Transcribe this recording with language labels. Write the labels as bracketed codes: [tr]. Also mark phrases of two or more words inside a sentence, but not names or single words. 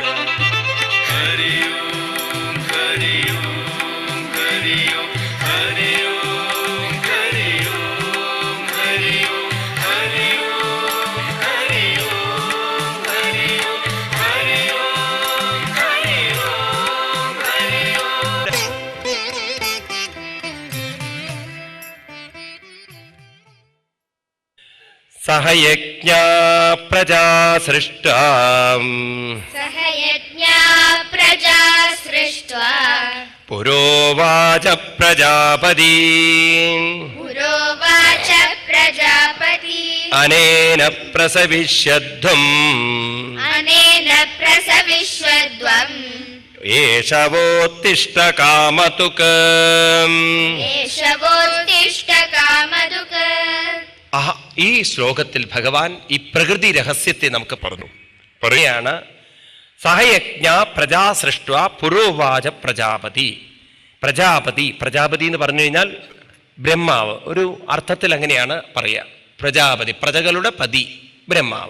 [sa] ഹരി ഓം ഹരി ഓം ഹരി ഓം ഹരി ഓം ഹരി ഓം ഹരി ഓം ഹരി ഓം ഹരി ഓം ഹരി ഓം ഹരി ഓം ഹരി ഓം ഹരി ഓം. സഹയജ്ഞാ പ്രജാ സൃഷ്ടാ सहयज्ञा प्रजा सृष्ट्वा പുരോവാച പ്രജാപതി पुरोवाच प्रजापति അനേന പ്രസവിഷ്യധ്വം अनेन प्रसविष्वद्वम् ഏഷവോത്തിഷ്ഠ കാമതുക്. एषवोत्तिष्ठ कामधुक्. [ml] ഈ ശ്ലോകത്തിൽ ഭഗവാൻ ഈ പ്രകൃതി രഹസ്യത്തെ നമുക്ക് പറയാണ്. [sa] സഹയജ്ഞ പ്രജാ സൃഷ്ട പുരോവാച പ്രജാപതി. [ml] പ്രജാപതി എന്ന് പറഞ്ഞു കഴിഞ്ഞാൽ ബ്രഹ്മാവ്. ഒരു അർത്ഥത്തിൽ അങ്ങനെയാണ് പറയുക. പ്രജാപതി, പ്രജകളുടെ പതി, ബ്രഹ്മാവ്.